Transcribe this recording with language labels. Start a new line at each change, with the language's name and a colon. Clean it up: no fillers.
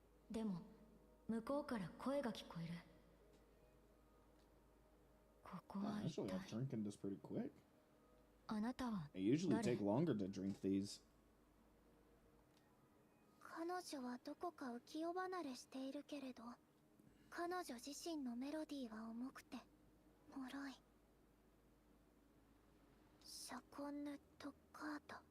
Japanese: でも向こうから声が聞こえる。ここは一体。
English: Actually, I'm drinking this pretty quick.
Japanese: あなたは
English: I usually take longer to drink these.
Japanese: 彼女はどこか浮世離れしているけれど、彼女自身のメロディーは重くて脆い。シャコンヌ・トッカータ。